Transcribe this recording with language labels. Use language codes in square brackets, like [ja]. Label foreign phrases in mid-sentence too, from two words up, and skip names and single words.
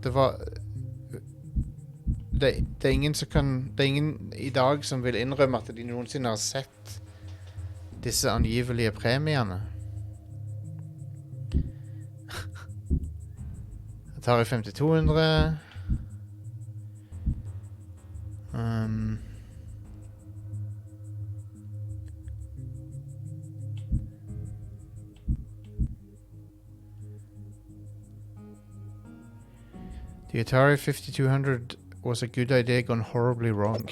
[no] Det er ingen som kan... Det er ingen i dag som vil innrømme at de noensinne har sett disse angivelige premiene. Atari 5200. [en] The Atari 5200 was a good idea gone horribly wrong.